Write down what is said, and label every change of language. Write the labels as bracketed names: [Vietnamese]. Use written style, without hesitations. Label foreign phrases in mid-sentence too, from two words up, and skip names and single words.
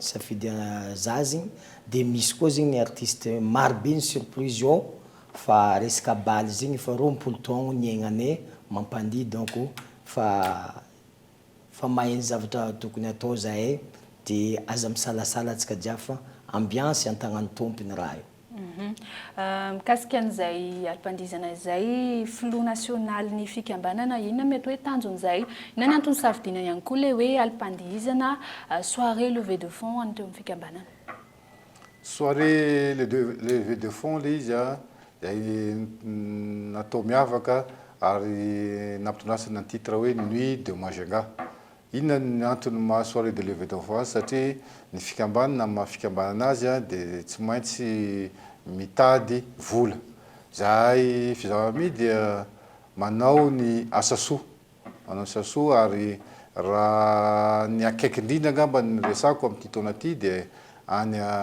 [Malagasy] zazy dia misy koa zegny ny artiste maro be ny surprise ao fa resaka baly zegny fa 20 taogno ny aignanay mampandihy donc fa maheno zavatra tokony atao zahay dia aza misalasala atsika jiaby fa ambiance an-tagnan'ny tompony raha io. Mikasika an'izay alim-pandizana izay filoha nasionaly ny fikambanana inona mety hoe tanjon'izay, inona ny antony safidiana ihany koa ilay hoe alim-pandizana [French] soirée levée de fonds [Malagasy] any teo amin'ny fikambanana? [French] Soirée levée de fonds [Malagasy] le izy natao miavaka ary nampitondrasana ny titre hoe Nuit de Majunga. Inona ny antony maha [French] soirée de levée de fonds [Malagasy] satria ny fikambanana maha fikambanana azy dia tsy maintsy mitady vola. Zahay fizamami dia manao ny asasoa, ary raha ny akaiky indrindra angamba ny resako amin'ity taona ity dia any